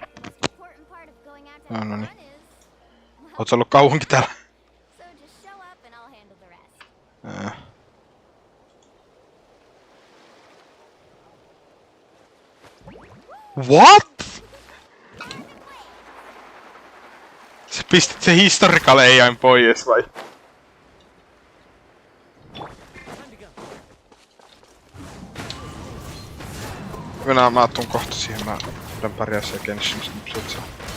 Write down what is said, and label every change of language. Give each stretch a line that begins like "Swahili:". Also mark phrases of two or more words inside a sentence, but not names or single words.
English: Important part of going out to have
Finnish: No niin.
English: fun is, well,
Finnish: Oot sä ollut kauankin täällä?
English: so just show up and I'll handle the rest. What?
Finnish: Sä pistit se
English: historical AI:n
Finnish: pois vai? Mä tuun kohta siihen, mä pidän pari asiaa Genshinista, niin sit saa.